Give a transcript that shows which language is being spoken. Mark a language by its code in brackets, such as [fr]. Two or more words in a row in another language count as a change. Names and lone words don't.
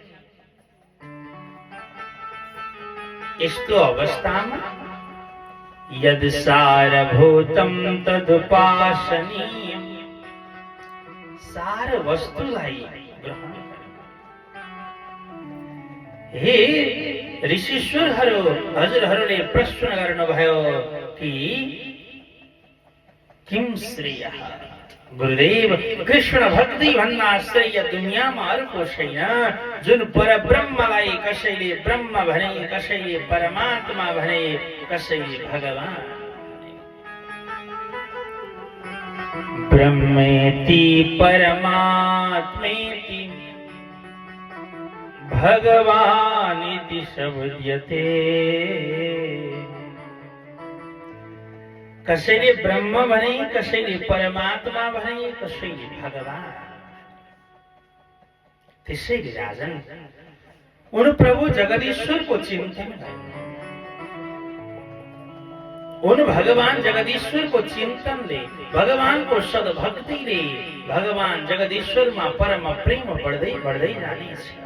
[ne] यस्तो अवस्थामा [sa] यद सारभूतं तदुपासनीयम्, [ne] सार वस्तुलाई ग्रहण हे ऋषिश्वरहरू, हजुरहरूले प्रश्न गर्नुभयो कि [sa] किम श्रेय, [ne] गुरुदेव कृष्ण भक्ति भन्दा श्रेय दुनियाँमा अर्को छैन। जुन परब्रह्मलाई कसैले ब्रह्म भने, कसैले परमात्मा भने, कसैले भगवान। [sa] ब्रह्मेति परमात्मेति भगवानिति शब्द्यते। [ne] कसैले ब्रह्म भने, कसैले परमात्मा भने, कसैले भगवान। त्यसैले राजन उन प्रभु जगदीश्वरको चिन्तन गर्नु, उन भगवान जगदीश्वरको चिन्तनले, भगवानको सद्भक्तिले भगवान जगदीश्वरमा परम प्रेम बढ्दै बढ्दै जानेछ।